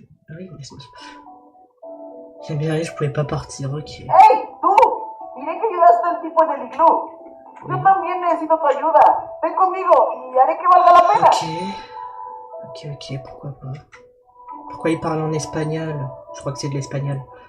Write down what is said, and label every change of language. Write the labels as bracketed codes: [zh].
[fr] Oui, mais j'aime bien, je pouvais pas partir, ok. [es] Hey, tú! Diré que ayudaste al tipo en el iglú. Yo también necesito tu ayuda. Ven conmigo y haré que valga la pena. [fr] Ok, pourquoi pas. Pourquoi il parle en espagnol? Je crois que c'est de l'espagnol.